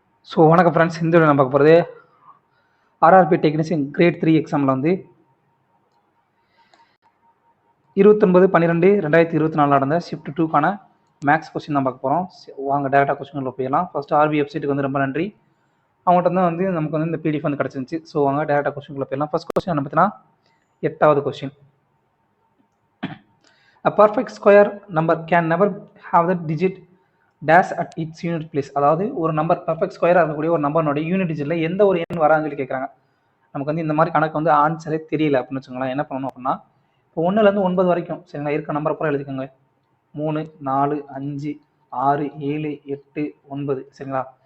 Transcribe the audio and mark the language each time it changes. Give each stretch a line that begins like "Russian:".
Tamil: So வணக்கம் friends, இந்த video நம்ம பார்க்க போகிறது ஆர்ஆர்பி டெக்னீஷியன் கிரேட் 3 எக்ஸாமில் வந்து 29/12/2024 நடந்த ஷிஃப்ட் 2க்கான மேக்ஸ் கொஸ்டின் தான் பார்க்க போகிறோம். வாங்க டேரெக்டாக கொஸ்டினில் போயிடலாம். ஃபஸ்ட்டு ஆர்பி வெப்சைட்டுக்கு வந்து ரொம்ப நன்றி. அவங்கள்ட்ட தான் வந்து நமக்கு வந்து இந்த பிடிஎஃப் வந்து கிடச்சிருந்துச்சு. ஸோ வாங்க டேரெக்டாக கொஸ்டினுக்குள்ள போயிடலாம். ஃபஸ்ட் கொஸ்டின் என்ன பார்த்தீங்கன்னா 8வது question.
English: A perfect square number can never have the digit dash at its unit place.
Tamil: அதாவது ஒரு நம்பர் பர்ஃபெக்ட் ஸ்கொயராக இருக்கக்கூடிய ஒரு நம்பர்னுடைய யூனிட் டிஜிட்டில் எந்த ஒரு எண் வராதுன்னு சொல்லி கேட்குறாங்க. நமக்கு வந்து இந்த மாதிரி கணக்கு வந்து ஆன்சரே தெரியல அப்படின்னு வச்சுக்கோங்களேன். என்ன பண்ணணும் அப்படின்னா, இப்போ 1லேருந்து 9 வரைக்கும் சரிங்களா இருக்க நம்பரை பூரா எழுதிக்கோங்க. 3, 4, 5, 6, 7, 8, 9 சரிங்களா.